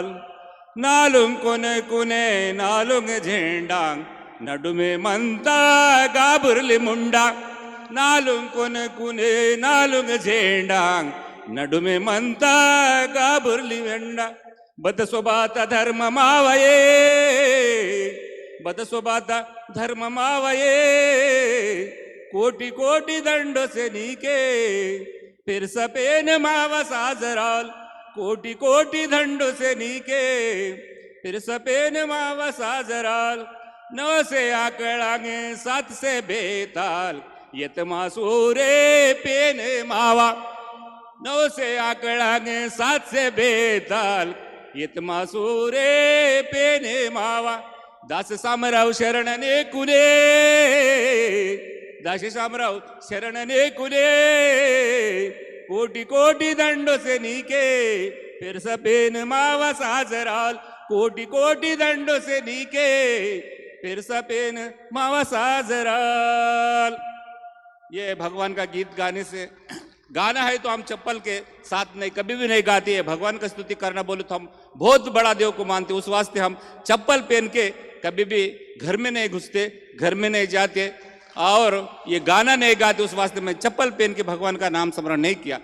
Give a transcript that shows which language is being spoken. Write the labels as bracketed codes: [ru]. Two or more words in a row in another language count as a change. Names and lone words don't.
[gon] नालुंग कुने कुने नालुंग झेंडांग नडुमे मंता गाबुरली मुंडा, नालुंग कुने कुने नालुंग झेंडांग नडुमे मंता गाबुरली वेंडा। बदसोबाता धर्म मावये, बदसोबाता धर्म मावये, कोटि कोटि दंडो से नीके फिर सपेन मावा साजराल, कोटि कोटि दंडो से नीके फिर सपेन मावा साजराल। 9 से आकड़ांगे 7 से बेताल यतमा सूरे पेन मावा, 9 से आकड़ांगे 7 से बेताल यतमा सूरे पेने मावा। दास सामराव शरणने कुने, दास सामराव शरणने कुने, कोटि कोटि दंडो से नीके फिर सपेन मावा साजराल, कोटि कोटि दंडो से नीके फिर सपेन मावा साजराल। [hi] ये भगवान का गीत गाने से गाना है तो हम चप्पल के साथ नहीं कभी भी नहीं गाते हैं। भगवान का स्तुति करना बोले तो हम बहुत बड़ा देव को मानते, उस वास्ते हम चप्पल पहन के कभी भी घर में नहीं घुसते, घर में नहीं जाते और ये गाना नहीं गाते, उस वास्ते मैं चप्पल पहन के भगवान का नाम स्मरण नहीं किया।